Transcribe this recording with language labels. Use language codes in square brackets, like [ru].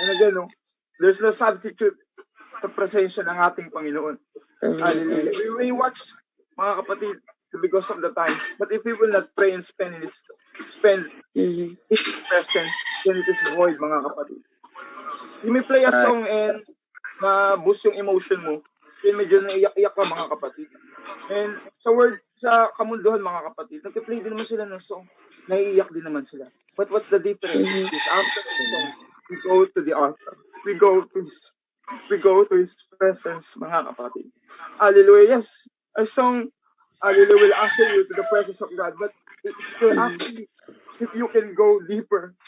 [en] And again, there's no substitute [tl] sa presensya ng ating Panginoon. [en] Hallelujah. We may watch, mga kapatid, because of the time. But if we will not pray and spend His presence, then it is void, mga kapatid. You may play a song and boost yung emotion mo. [tl] Then medyo naiyak-iyak ka, mga kapatid. And sa kamunduhan, mga kapatid, nag-play din naman sila ng song. Naiiyak din naman sila. [en] But what's the difference is this? After the song, we go to the altar. We go to His presence, mga kapatid. Hallelujah. Yes, a song, hallelujah, will usher you to the presence of God. But it's still actually, if you can go deeper.